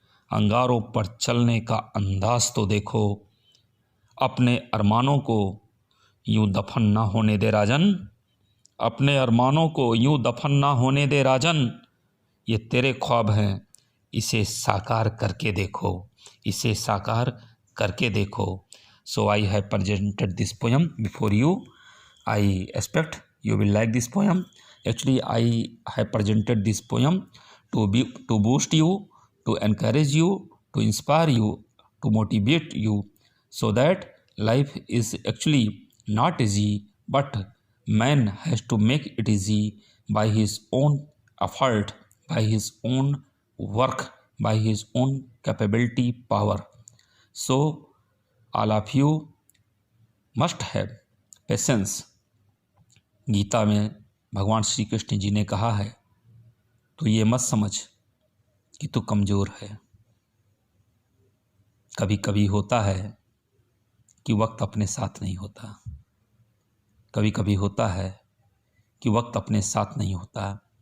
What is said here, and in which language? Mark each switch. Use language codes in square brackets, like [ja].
[hi] अंगारों पर चलने का अंदाज तो देखो। अपने अरमानों को यूं दफन ना होने दे राजन, अपने अरमानों को यूं दफन ना होने दे राजन। ये तेरे ख्वाब हैं, इसे साकार करके देखो, इसे साकार करके देखो। [en] So I have presented this poem before you. I expect you will like this poem. Actually I have presented this poem to boost you, to encourage you, to inspire you, to motivate you, so that life is actually not easy, but man has to make it easy by his own effort, by his own work, by his own capability power. So all of you must have patience. [hi] Gita में भगवान श्री कृष्ण जी ने कहा है, तो ये मत समझ कि तू कमज़ोर है। कभी कभी होता है कि वक्त अपने साथ नहीं होता, कभी कभी होता है कि वक्त अपने साथ नहीं होता।